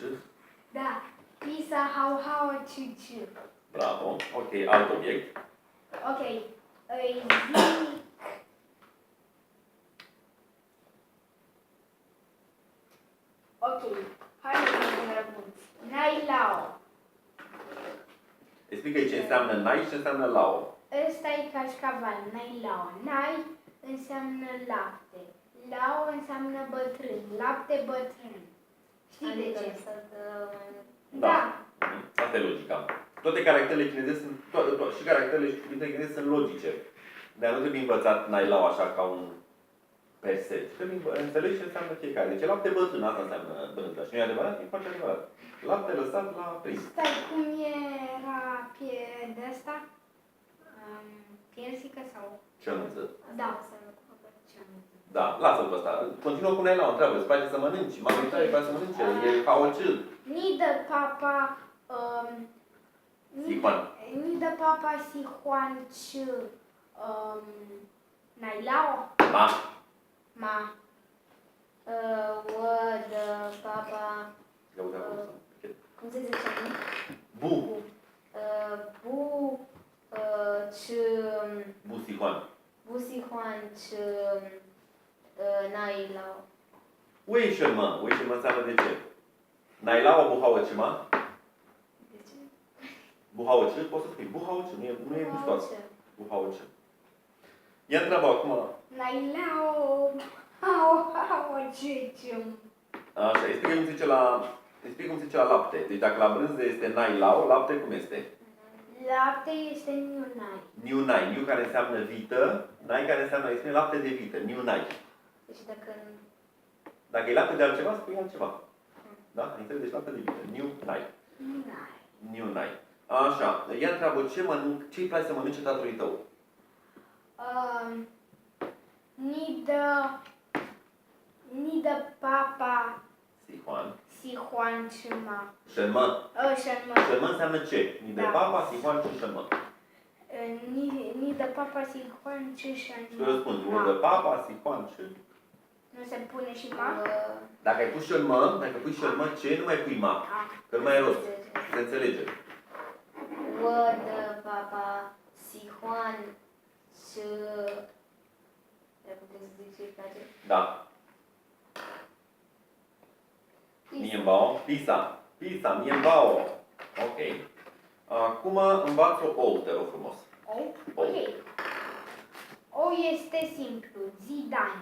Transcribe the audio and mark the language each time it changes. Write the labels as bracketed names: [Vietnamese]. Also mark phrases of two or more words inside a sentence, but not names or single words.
[Romanian] Da. Pizza [Chinese] 好吃吃. [Romanian] Bravo. Ok, alt obiect. Ok. Îi zic... Ok. Hai să răspund. [Chinese] 奶酪. [Romanian] Explică-i ce înseamnă nai și ce înseamnă lao. Ăsta e cașcaval. [Chinese] 奶酪. [Romanian] Nai înseamnă lapte. Lao înseamnă bătrân. Lapte bătrân. Știi de ce? Da. Asta e logica. Toate caracterele chineze sunt, și caracterele și cuvintele chineze sunt logice. Dar nu trebuie învățat [Chinese] 奶酪 [Romanian] așa ca un per se. Trebuie înțelegi ce înseamnă fiecare. Deci lapte bătrân, asta înseamnă bătrân. Și nu e adevărat? E foarte adevărat. Lapte lăsat la prins. Stai, cum era de asta? Piersică sau? Cănuță. Da. Da, lasă-l pe ăsta. Continuă cu [Chinese] 奶酪, [Romanian] întreabă, îți place să mănânci? Majoritatea îi place să mănânce. E hauăcil. [Chinese] 你的爸爸... Sihuan. 你的爸爸喜欢吃奶酪. Ma. Ma. 我的爸爸 [Romanian] cum se zice? [Chinese] Bu. 不吃不喜欢. 不喜欢吃奶酪。为什么？为什么 [Romanian] înseamnă de ce? [Chinese] 奶酪不好吃吗? [Romanian] De ce? [Chinese] 不好吃? [Romanian] Poți să spui [Chinese] 不好吃, [Romanian] nu e gustoasă. [Chinese] 不好吃. [Romanian] Ia întreabă acum. [Chinese] 奶酪。好吃吃. [Romanian] Așa, explică cum se zice la lapte. Deci dacă la brânză este [Chinese] 奶酪, [Romanian] lapte cum este? Lapte este [Chinese] 牛奶. 牛奶. [Romanian] Niu care înseamnă vită, nai care înseamnă, este lapte de vită. [Chinese] 牛奶. [Romanian] Deci Dacă e lapte de altceva, spui altceva. Da? Înțelegi? Deci lapte de vită. [Chinese] 牛奶。牛奶. [Romanian] Așa. Ea întreabă ce îi place să mănânce tatălui tău? [Chinese] 你的爸爸 Sihuan. 喜欢吃吗. Șenmă. Șenmă. [Romanian] Șenmă înseamnă ce? [Chinese] 你的 [Romanian] Da. [Chinese] 爸爸，喜欢 și șenmă. 你的爸爸喜欢吃 [Romanian] Și tu [Chinese] șenmă. [Romanian] răspunzi, [Chinese] 你的爸爸，喜欢 [Romanian] și... Nu se pune și ma? Dacă ai pus șenmă, ce, nu mai pui ma. Că nu mai ai rost. Se înțelege. [Chinese] 我的爸爸喜欢吃， [Romanian] putem să zic ce îi place? Da. Mienbao. Pizza. Pizza, mienbao. Ok. Acum învață ou, te rog frumos. Ou? Ok. Ou este simplu. Zi dan.